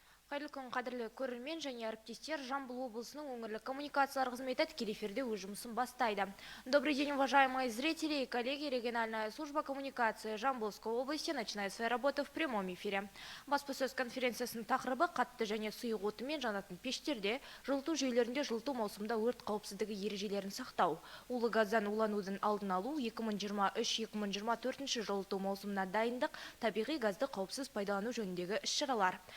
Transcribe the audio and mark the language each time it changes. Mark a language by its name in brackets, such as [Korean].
[Kazakh] Қайырлы күн, қадірлі көрермен және әріптестер. Жамбыл облысының өңірлік коммуникациялар қызметі тікелей эфирде өз жұмысын бастайды. [Russian] Добрый день, уважаемые зрители и коллеги. Региональная служба коммуникации Жамбылской области начинает свою работу в прямом эфире. [Kazakh] Баспасөз конференциясының тақырыбы қатты және сұйық отымен жанатын пештерде, жылыту жүйелерінде жылыту маусымда өрт қауіпсіздігі ережелерін сақтау, улы газдан уланудың алдын алу, 2023-2024 жылыту маусымына дайындық, табиғи газды қауіпсіз пайдалану жөніндегі іс-шаралар.